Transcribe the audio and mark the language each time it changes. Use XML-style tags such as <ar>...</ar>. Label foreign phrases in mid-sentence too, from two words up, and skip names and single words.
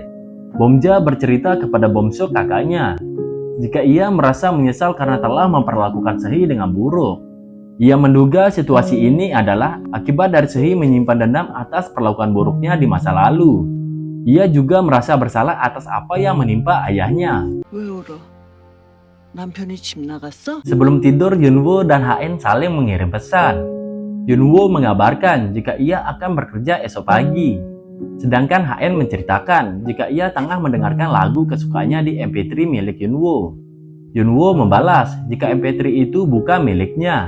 <id>Bomja bercerita kepada Bomsuk kakaknya jika ia merasa menyesal karena telah memperlakukan Sehi dengan buruk. Ia menduga situasi ini adalah akibat dari Sehi menyimpan dendam atas perlakuan buruknya di masa lalu. Ia juga merasa bersalah atas apa yang menimpa ayahnya.</id> <ko>왜 울어? 남편이 집 나갔어?</ko> <id>Sebelum tidur, Yunwoo dan HN saling mengirim pesan. Yunwoo mengabarkan jika ia akan bekerja esok pagi. Sedangkan HN menceritakan jika ia tengah mendengarkan lagu kesukaannya di MP3 milik Yunwoo. Yunwoo membalas jika MP3 itu bukan miliknya.</id>